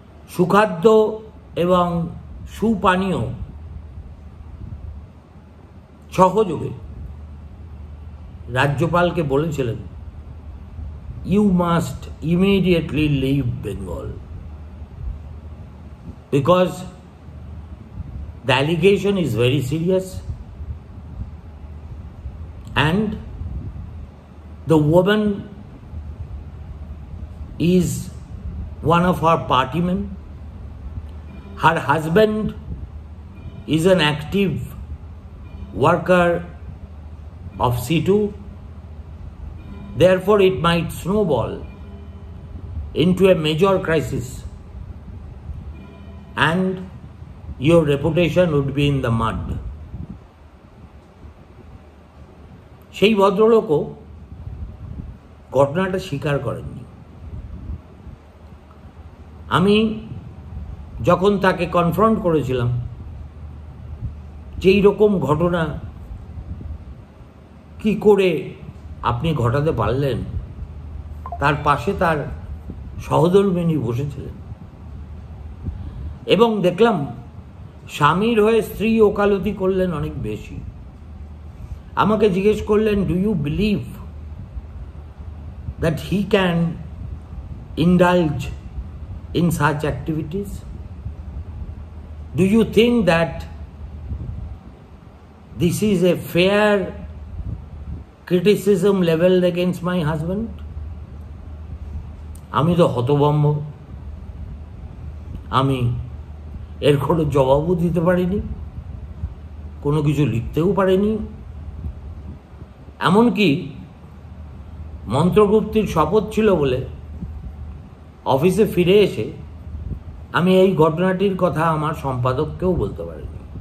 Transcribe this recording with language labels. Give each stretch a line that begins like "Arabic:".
Bangla: সুখাদ্য এবং সুপানীয় সহযোগে রাজ্যপালকে বলেছিলেন,
English: You must immediately leave Bengal because the allegation is very serious and the woman is one of her party men. Her husband is an active worker of C2. Therefore, it might snowball into a major crisis and your reputation would be in the mud.
Bangla: সেই ভদ্রলোকও ঘটনাটা স্বীকার করেননি। আমি যখন তাকে confront করেছিলাম যে এইরকম ঘটনা কি করে আপনি ঘটাতে পারলেন, তার পাশে তার সহধর্মিণী বসেছিলেন এবং দেখলাম স্বামীর হয়ে স্ত্রী ওকালতি করলেন অনেক বেশি। আমাকে জিজ্ঞেস করলেন,
English: Do you believe that he can indulge in such activities? Do you think that this is a fair criticism leveled against my husband?
Bangla: আমি তো হতভম্ব, আমি এর কোনো জবাবও দিতে পারিনি, কোনো কিছু লিখতেও পারিনি। এমনকি মন্ত্রগুপ্তির শপথ ছিল বলে অফিসে ফিরে এসে আমি এই ঘটনাটির কথা আমার সম্পাদককেও বলতে পারিনি।